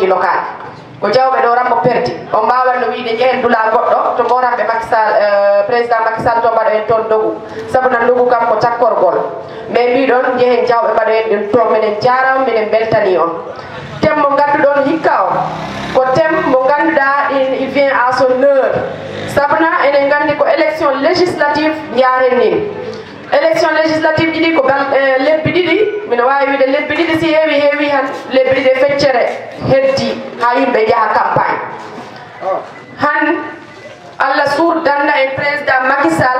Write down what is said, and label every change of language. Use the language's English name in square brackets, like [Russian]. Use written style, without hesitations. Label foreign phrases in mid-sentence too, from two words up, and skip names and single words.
[Fula] locale ko jawɓe ɗo rammo perdi o mbawanno wiide jehen dula goɗɗo to goranɓe Macky Sall président Macky Sall to mbaɗo en toon dogu sabuna dogu kam ko cakkorgol mais mbiɗon jehen jawɓe mbaɗo en ɗum to minen jarama minen beltani on thème mo ganduɗon hikka o ko thème mo ganduɗa [French] il vient à son heure [Fula] sabuna enen gandi ko [French] élection législative [Fula] jaren nin [French] élection législative [Fula] ɗiɗi ko lebbi ɗiɗi mino wawi wiide lebbi ɗiɗi si heewi han lebbi ɗiɗi feccere heddi ha yimɓe jaaha campagne han Allah surdanna en président Macky Sall